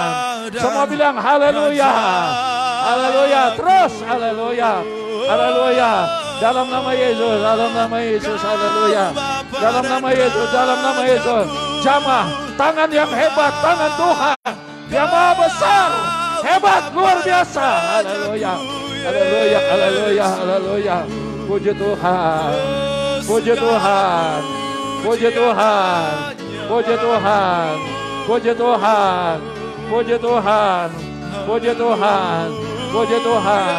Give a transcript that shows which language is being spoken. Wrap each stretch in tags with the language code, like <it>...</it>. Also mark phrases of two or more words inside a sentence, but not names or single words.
<id>Semua bilang haleluya, haleluya, terus haleluya, haleluya. Dalam nama Yesus, dalam nama Yesus, haleluya. Dalam nama Yesus, dalam nama Yesus. Jamah, tangan yang hebat, tangan Tuhan yang maha besar, hebat, luar biasa, haleluya, haleluya, haleluya, haleluya. Puji Tuhan, puji Tuhan, puji Tuhan, puji Tuhan, puji Tuhan, puji Tuhan, puji Tuhan, puji Tuhan.</id>